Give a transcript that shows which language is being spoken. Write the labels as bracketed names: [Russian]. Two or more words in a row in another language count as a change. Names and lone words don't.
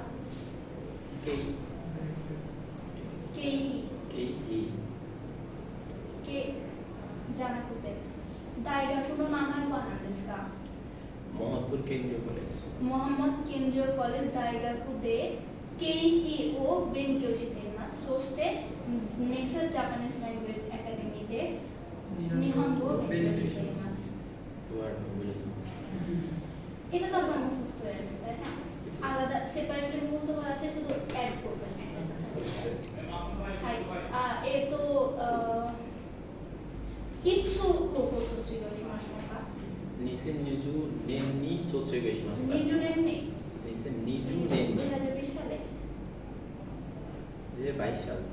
[Japanese] 経費じゃなくて大学の名前は何ですか？モハンマドケンジョコレジ。モハンマドケンジョコレジ大学で経費を勉強しています。そしてネクサスジャパニーズラングエージアカデミーで日本語を勉強しています。 [Bangla] এটা তো আপনার মুখস্থ হয়ে আছে, তাই না? আলাদা সেপারেটলি মুখস্থ করা আছে, শুধু অ্যাড করবেন। [Japanese] いつ高校卒業しましたか？2020年に卒業しました。 20年に 2020年に [Bangla] 2020সালে 2022サル